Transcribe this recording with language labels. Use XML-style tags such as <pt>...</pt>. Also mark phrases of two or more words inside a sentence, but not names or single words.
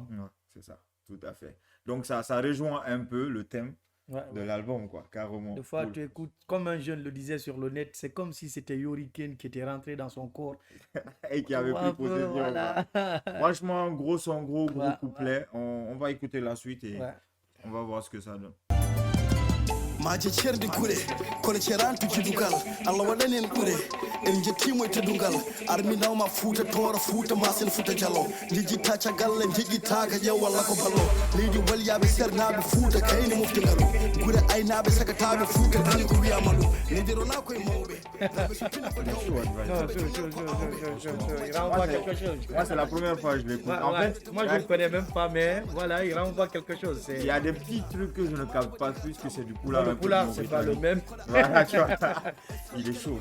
<fr>Ouais, c'est ça, tout à fait. Donc ça rejoint un peu le thème de l'album, quoi, carrément. Des fois, tu écoutes, comme un jeune le disait sur le net, c'est comme si c'était Yoriken qui était rentré dans son corps. Et qui avait pris possession. Voilà. Franchement, gros son, gros couplet. On va écouter la suite et on va voir ce que ça donne.</fr> <ff>maje cerdi kure kono cerantu jidugal allah waɗani en ɓure en jettimo e teddungal arminawma fuuta toora fuuta masen fuuta dialo jejjitta caggal en jejjitaka ƴew walla ko ballo leydi walyaɓe sernaɓe fuuta kayni mofti ngalu gure aynaɓe sagataɓe fuuta kala ko wiyama ɗum ne nderona koye mawɓe</ff> <fr>Moi, c'est la première fois que je l'écoute. En fait, moi, je ne connais même pas, mais voilà, il renvoie quelque chose. Il y a des petits trucs que je ne capte pas puisque c'est du Poulard. Le Poulard, c'est pas le même. Voilà, tu vois. Il est chaud.</fr>